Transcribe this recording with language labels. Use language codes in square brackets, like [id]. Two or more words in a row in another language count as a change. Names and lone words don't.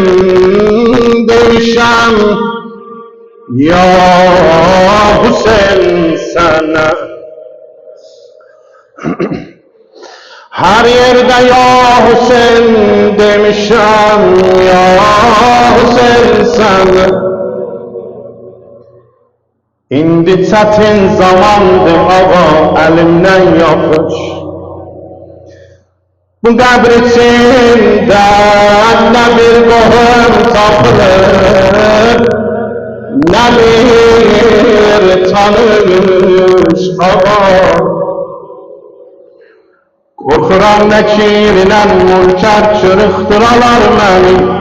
[tr] demişem ya Hüseyin sana her yerde ya Hüseyin demişem ya Hüseyin sana [az] indi çətin zamandır ağa əlimdən yapış bu qəbr içində nə bir qohum tapılır nə bir tanış ağa qorxuram nəkirlə mülkər çırıxdıralar məni